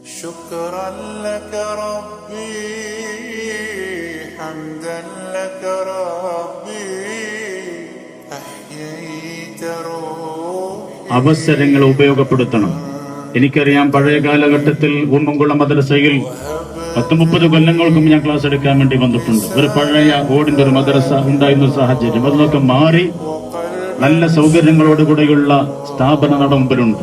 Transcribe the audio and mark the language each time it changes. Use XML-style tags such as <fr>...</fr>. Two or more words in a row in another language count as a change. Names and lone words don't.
<ar>شكرا لك ربي حمدا لك ربي أحييت روحي.</ar> <ml>അവസരങ്ങൾ ഉപയോഗപ്പെടുത്തണം. എനിക്കറിയാം, പഴയ കാലഘട്ടത്തിൽ ഉമ്മൻകുളം മദ്രസയിൽ 30 കൊല്ലങ്ങൾക്കും ഞാൻ ക്ലാസ് എടുക്കാൻ വേണ്ടി വന്നിട്ടുണ്ട്. ഒരു പഴയ ഓടിന്റെ ഒരു മദ്രസ ഉണ്ടായിരുന്ന സാഹചര്യം അതൊക്കെ മാറി നല്ല സൗകര്യങ്ങളോടുകൂടെയുള്ള സ്ഥാപനം നമ്മുടെ മുമ്പിലുണ്ട്.</ml>